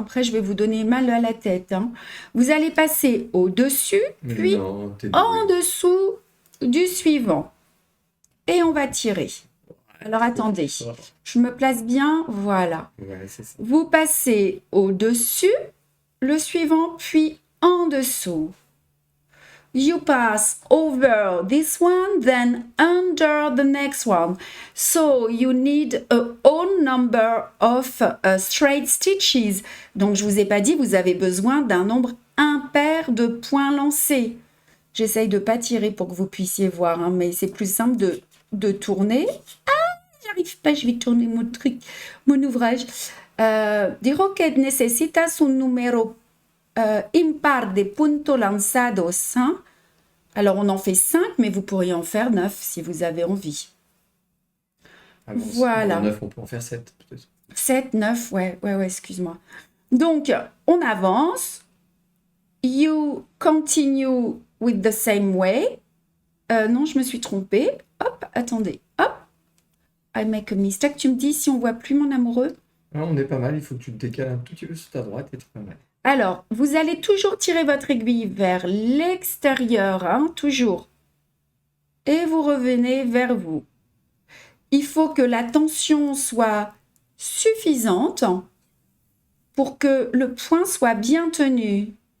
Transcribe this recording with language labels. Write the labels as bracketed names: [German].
[French] Après, je vais vous donner mal à la tête. Hein. Vous allez passer au-dessus, puis en dessous du suivant. Et on va tirer. Alors, attendez. Je me place bien. Voilà. Ouais, c'est ça. Vous passez au-dessus, le suivant, puis en dessous. [English] You pass over this one, then under the next one. So you need a whole number of straight stitches. [French] Donc, je vous ai pas dit, vous avez besoin d'un nombre impair de points lancés. J'essaye de pas tirer pour que vous puissiez voir, hein, mais c'est plus simple de tourner. Ah, j'arrive pas, je vais tourner mon truc, mon ouvrage. [Spanish] Digo que necesitas un número impar de puntos lanzados, hein? [French] Alors, on en fait 5, mais vous pourriez en faire 9 si vous avez envie. Ah bon, Voilà. en 9, on peut en faire 7, peut-être. 7, 9, ouais, excuse-moi. Donc, on avance. [English] You continue with the same way. [French] Non, je me suis trompée. Hop, attendez. Hop. [English] I make a mistake. [French] Tu me dis si on voit plus mon amoureux. Ah, on est pas mal, il faut que tu te décales un tout petit peu sur ta droite et c'est pas mal. Alors, vous allez toujours tirer votre aiguille vers l'extérieur, hein, toujours. Et vous revenez vers vous. Il faut que la tension soit suffisante pour que le point soit bien tenu.